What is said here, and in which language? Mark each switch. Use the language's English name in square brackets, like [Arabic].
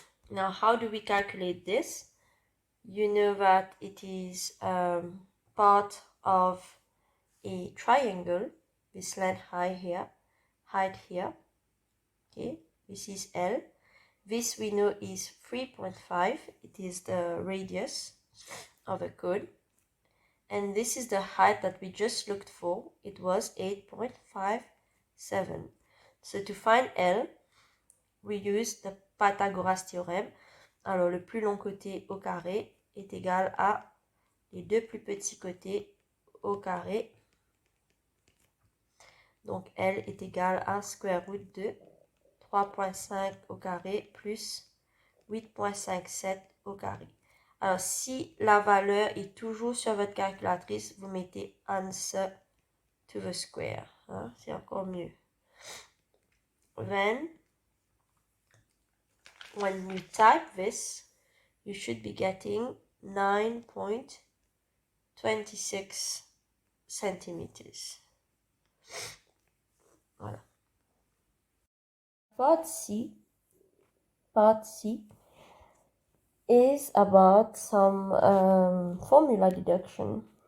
[English] Now, how do we calculate this? You know that it is part of a triangle, this length height here, okay, this is L. This we know is 3.5, it is the radius of a cone. And this is the height that we just looked for, it was 8.57. So to find L, we use the Pythagoras theorem. [French] Alors le plus long côté au carré est égal à les deux plus petits côtés au carré. Donc L est égal à [English] square root [French] de 3.5 au carré plus 8.57 au carré. Alors si la valeur est toujours sur votre calculatrice, vous mettez [English] answer to the square. [French] Hein? C'est encore mieux. [English] Then, when you type this, you should be getting 9.26 centimeters. Voilà. Part C is about some formula deduction.